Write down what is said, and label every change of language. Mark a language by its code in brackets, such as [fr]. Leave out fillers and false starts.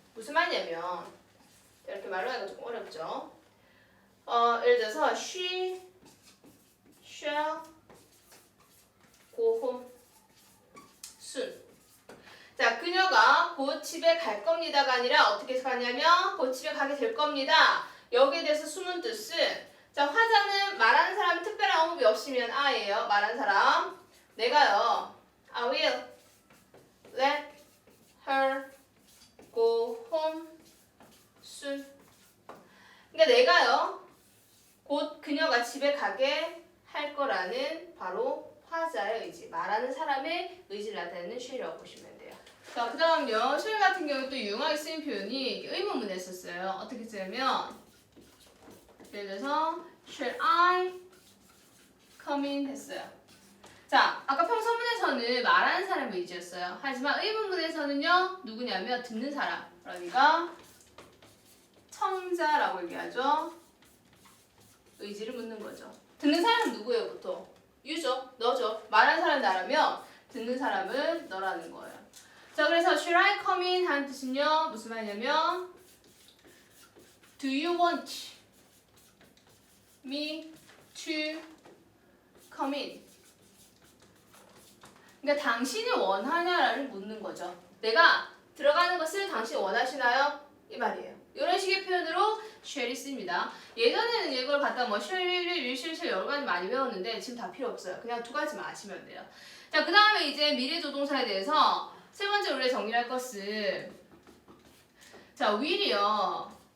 [ko] 무슨 말이냐면 이렇게 말로 하기가 조금 어렵죠. [en] 예를 들어서 she shall go home soon. [ko] 자, 그녀가 곧 집에 갈 겁니다가 아니라 어떻게 해석하냐면 곧 집에 가게 될 겁니다. 여기에 대해서 숨은 뜻은 자, 화자는 말하는 사람이 특별한 언급이 없으면 I예요. 말하는 사람. 내가요. [en] I will let her go home soon. [ko] 그러니까 내가요. 곧 그녀가 집에 가게 할 거라는 바로 화자의 의지, 말하는 사람의 의지를 나타내는 shall이라고 보시면 돼요. 자, 그 다음요. shall 같은 경우 또 유용하게 쓰인 표현이 의문문에 썼어요. 어떻게 쓰냐면 예를 들어서 [en] shall I come in [ko] 했어요. 자, 아까 평서문에서는 말하는 사람의 의지였어요. 하지만 의문문에서는요, 누구냐면 듣는 사람. 그러니까 청자라고 얘기하죠. 의지를 묻는 거죠. 듣는 사람은 누구예요, 보통? 유죠, 너죠. 말하는 사람 나라면 듣는 사람은 너라는 거예요. 자, 그래서 [en] should I come in [ko] 하는 뜻은요, 무슨 말이냐면 [en] do you want me to come in? [ko] 그러니까 당신이 원하냐를 묻는 거죠. 내가 들어가는 것을 당신이 원하시나요? 이 말이에요. 이런 식의 표현으로 shall이 씁니다. 예전에는 이걸 갖다 뭐 shall, will, shall 여러 가지 많이 배웠는데 지금 다 필요 없어요. 그냥 두 가지만 아시면 돼요. 자, 그 다음에 이제 미래 조동사에 대해서 세 번째 우리가 정리할 것은 자, will이요.